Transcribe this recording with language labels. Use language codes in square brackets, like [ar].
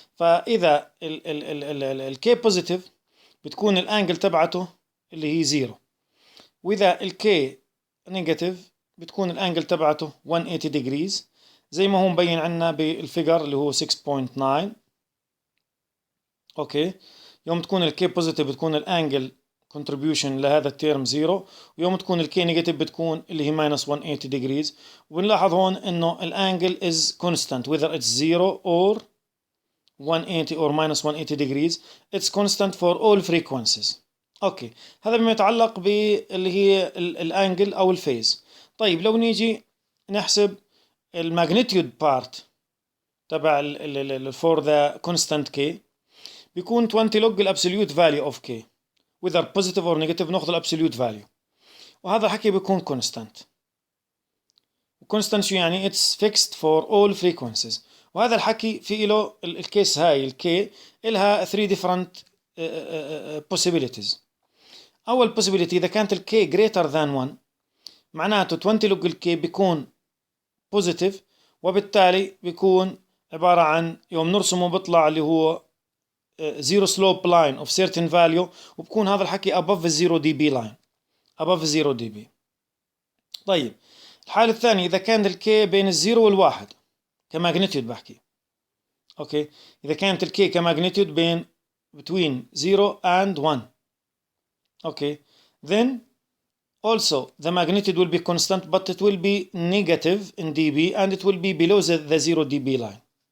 [ar] فاذا الكي بوزيتيف بتكون الانجل تبعته اللي هي زيرو، واذا الكي نيجاتيف بتكون الانجل تبعته 180 ديجريز زي ما هو مبين عندنا بالفيجر اللي هو 6.9. اوكي، يوم تكون الكي بوزيتيف بتكون الانجل contribution لهذا التيرم زيرو، ويوم تكون الكي نيجاتيف بتكون اللي هي [en] minus 180 degrees. [ar] وبنلاحظ هون انه الانجل [en] is constant whether it's 0 or 180 or minus 180 degrees. It's constant for all frequencies. [ar] اوكي، هذا بما يتعلق باللي هي الانجل او الفيز. طيب لو نيجي نحسب الماجنتيود بارت تبع [en] for the constant k، [ar] بيكون 20 log الابسوليوت [en] value of k whether positive or negative. [ar] ناخذ الابسوليوت value، وهذا الحكي بيكون constant. [en] constant [ar] شو يعني؟ [en] it's fixed for all frequencies. [ar] وهذا الحكي في له الكيس هاي الكي إلها [en] 3 different possibilities. [ar] أول possibility إذا كانت الكي greater than 1 معناته 20 log الكي بيكون positive، وبالتالي بيكون عبارة عن يوم نرسمه بيطلع اللي هو [en] zero slope line of certain value، [ar] وبكون هذا الحكي [en] above 0 dB line above 0 dB. [ar] طيب الحالة الثانية إذا كان الكي بين الزيرو والواحد كماجنتيود بحكي، اوكي، إذا كانت الكي كماجنتيود بين [en] between 0 and 1، okay, then also the magnitude will be constant but it will be negative in dB and it will be below the 0 dB line.